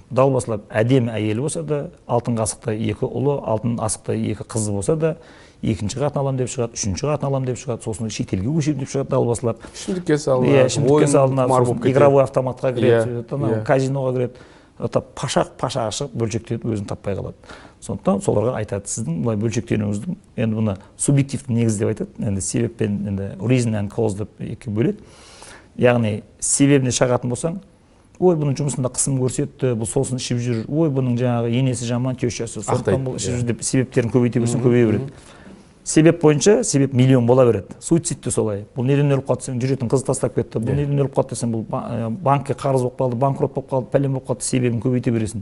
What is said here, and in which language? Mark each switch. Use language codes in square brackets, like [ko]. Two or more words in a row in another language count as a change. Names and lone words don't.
[kk] Далбасалап әдемі әйелі болса да, алтын қасықта екі ұлы, алтын асықта екі қызы болса да, екінші қатын алам деп шығады, үшінші қатын алам деп шығады, сосын шетелге көшемін деп шығады далбасалап. Ішімдікке салынады, сосын [ru] игровой автоматқа [kk] кіреді, казиноға кіреді. Пашақ шығып бөлшектеніп өзін таппай қалады. Сондықтан соларға айтады, сіздің бұлай бөлшектенуіңіздің, енді бұны субъективті негіз деп айтады, енді себеп пен енді [en] reason and cause [kk] деп екі бөледі. Яғни себебіне шағатын болсаң, ой, бұның жұмысында қысым көрсетті, бұл сосын ішіп жүр, ой, бұның жаңағы енесі жаман, тещасы, сондықтан бұл ішіп жүр деп себептерін көбейте берсең көбейе береді. Себеп бойынша себеп миллион бола береді. Суицид те солай. Бұл неден өліп қалды десең, жүретін қызы тастап кетті. Бұл неден өліп қалды десең, бұл банкке қарыз болып қалды, банкрот болып қалды, пәлен болып қалды, себебін көбейте бересің.